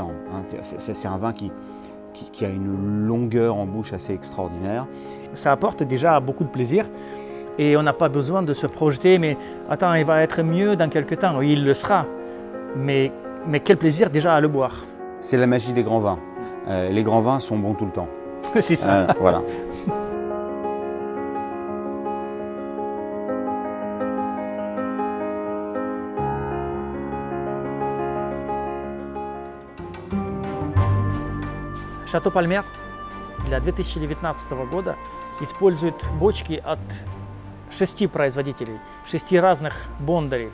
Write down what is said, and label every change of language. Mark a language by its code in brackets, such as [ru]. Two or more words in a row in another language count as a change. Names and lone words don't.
[fr] Hein, c'est un vin qui a une longueur en bouche assez extraordinaire. Ça apporte déjà beaucoup de plaisir et on n'a pas besoin de se projeter, mais attends, il va être mieux dans quelques temps. Oui, il le sera, mais quel plaisir déjà à le boire. C'est la magie des grands vins. Les grands vins sont bons tout le temps. C'est ça. Voilà. [ru] Шато Пальмер для 2019 года использует бочки от 6 производителей, 6 разных бондарей.